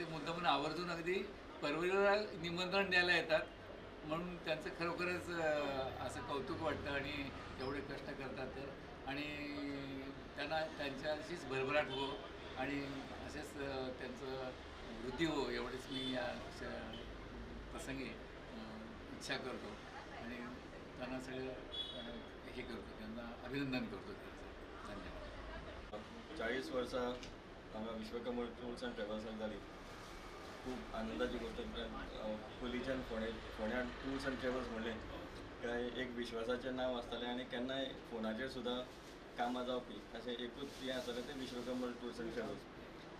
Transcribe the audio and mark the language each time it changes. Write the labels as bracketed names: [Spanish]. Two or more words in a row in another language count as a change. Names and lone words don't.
[Marathi] मुद्दामून आवर्जून अगदी परवडीला निमंत्रण द्यायला येतात म्हणून त्यांचं खरोखरच असं कौतुक वाटतं आणि एवढे कष्ट करतात तर आणि त्यांना त्यांच्याशीच भरभराट हो आणि असेच त्यांचं वृद्धी हो एवढेच मी या प्रसंगी इच्छा करतो आणि त्यांना सगळं हे करतो त्यांना अभिनंदन करतो त्यांचं. धन्यवाद. [Konkani] 40 वर्सां हांगा विश्वकमल टूर्स अँड ट्रॅव्हल्सान जाली. खूब आनंदाची गोष्ट पयलींच्यान फोंड्यान टूर्स अँड ट्रॅव्हल्स म्हणलें काय एक विश्वासाचें नांव आसतालें आनी केन्नाय फोनाचेर सुद्दां कामां जावपी अशें एकूच हें आसतालें तें विश्वकमल टूर्स अँड ट्रॅव्हल्स.